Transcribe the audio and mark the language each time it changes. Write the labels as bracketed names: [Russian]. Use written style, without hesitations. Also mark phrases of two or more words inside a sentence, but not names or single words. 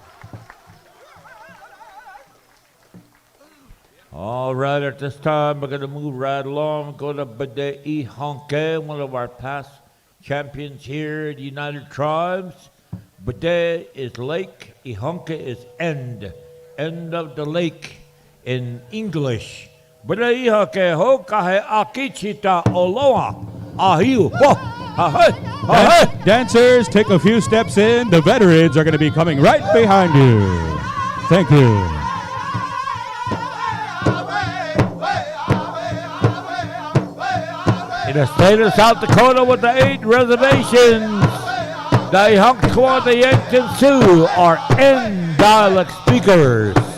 [English] All right, at this time, we're going to move right along. Go to Bade Honke, one of our past champions here at the United Tribes. Bade is lake, Ihonke is end of the lake in English. [Dakota] Bade Ihonke ho kahe akichita oloa ahiu ho ha. [English] Dancers, take a few steps in. The veterans are going to be coming right behind you. Thank you. In the state of South Dakota with the 8 reservations, the Ihonque, the Yankton Sioux are N dialect speakers.